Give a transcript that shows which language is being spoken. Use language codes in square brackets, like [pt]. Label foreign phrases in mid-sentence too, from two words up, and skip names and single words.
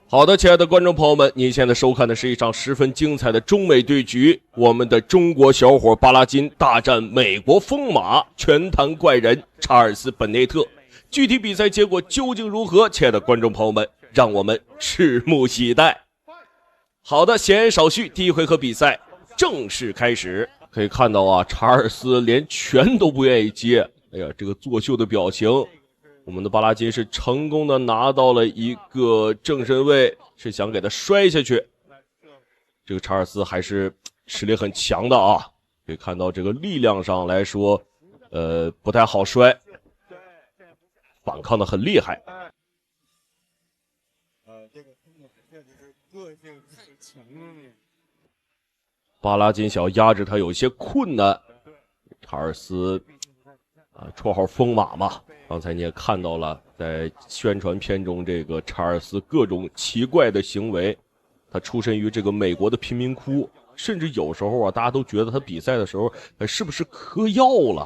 [zh] 好的，親愛的觀眾朋友們，您現在收看的是一場十分精彩的中美對局，我們的中國小伙巴拉金大戰美國瘋馬拳壇怪人查爾斯·本內特。具體比賽結果究竟如何？親愛的觀眾朋友們，讓我們拭目以待。好的，閒言少敘，第一回合比賽正式開始。可以看到啊，查爾斯連拳都不願意接，哎呀，這個作秀的表情。我們的巴拉金是成功的拿到了一個正身位，是想給他摔下去。這個查爾斯還是實力很強的啊，可以看到這個力量上來說，不太好摔，反抗的很厲害。这个确實是個性太強了。巴拉金想要壓制他有些困難。查爾斯綽號瘋馬嘛，剛才你也看到了，在宣傳片中這個查爾斯各種奇怪的行為。他出身於這個美國的貧民窟，甚至有時候啊，大家都覺得他比賽的時候，是不是嗑藥了？